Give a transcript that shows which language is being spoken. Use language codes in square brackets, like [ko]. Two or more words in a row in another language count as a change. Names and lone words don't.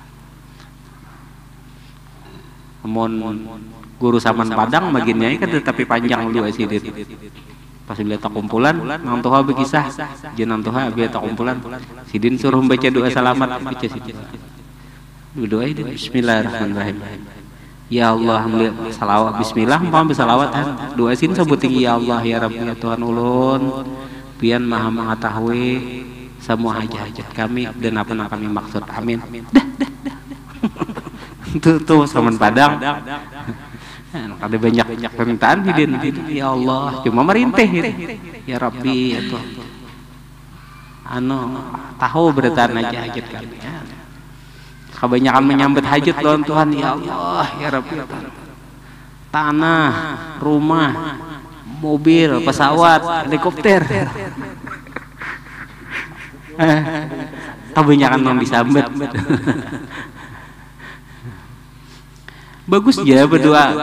[bjn] Amun guru Saman Padang baginnya kan tetapi panjang dulu asidit. Pas bila tak kumpulan, nang tuha berkisah, jenang tuha bila tak kumpulan. Sidin suruh baca doa selamat, baca sidin. Doa itu Bismillahirrahmanirrahim. Ya Allah, salawat Bismillah, mau salawat. Doa sin sebutin [ar] يا الله يا ربي [bjn] ya Tuhan ulun, pian maha mengetahui semua hajat-hajat kami dan apa yang kami maksud. Amin. Tuh Saman Padang. Ada banyak permintaan hidin. Ya Allah, cuma merintih gitu. Ya Rabbi ya Tuhan. Anu tahu beratan aja hajat kami. Kebanyakan menyambut hajat lawan Tuhan. [ar] يا الله يا ربي [bjn] ya Tuhan. Tanah, rumah, mobil, pesawat, helikopter. Kebanyakan yang disambut. Bagus ya berdoa.